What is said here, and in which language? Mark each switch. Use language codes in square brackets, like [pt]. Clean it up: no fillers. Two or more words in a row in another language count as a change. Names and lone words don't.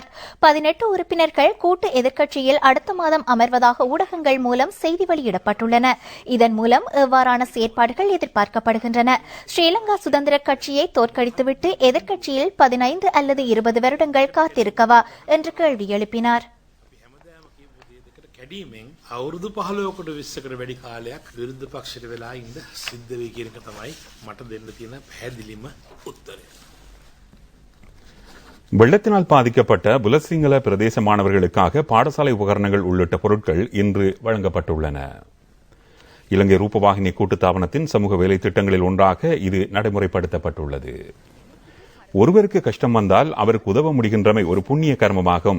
[ta] 18 உறுப்பினர்கள் கூட்டு எதிர்க்கட்சியில் அடுத்த மாதம் அமர்வதாக ஊடகங்கள் மூலம் செய்தி வெளியிடப்பட்டுள்ளன. இதன் மூலம் எவ்வாறான செயற்பாடுகள் எதிர்பார்க்கப்படுகின்றன? ஸ்ரீலங்கா சுதந்திர கட்சியை தோற்கடித்துவிட்டு எதிர்க்கட்சியில் 15 அல்லது 20 வருடங்கள் காத்திருக்கவா என்று கேள்வி எழுப்பினார். [si] කැඩීමෙන් අවුරුදු 15කට 20කට වැඩි කාලයක් විරුද්ධ පක්ෂයට වෙලා ඉඳ සිද්ධ වෙයි කියන එක තමයි මට දෙන්න තියෙන පැහැදිලිම උත්තරය. [ta] வெள்ளத்தினால் பாதிக்கப்பட்ட புலசிங்கள பிரதேச மாணவர்களுக்காக பாடசாலை உபகரணங்கள் உள்ளிட்ட பொருட்கள் இன்று வழங்கப்பட்டுள்ளன. இலங்கை ரூபவாகினி கூட்டுத்தாபனத்தின் சமூக வேலை திட்டங்களில் ஒன்றாக இது நடைமுறைப்படுத்தப்பட்டுள்ளது. ஒருவருக்கு கஷ்டம் வந்தால் அவருக்கு உதவ முடிகின்றமை ஒரு புண்ணிய கர்மமாகும்.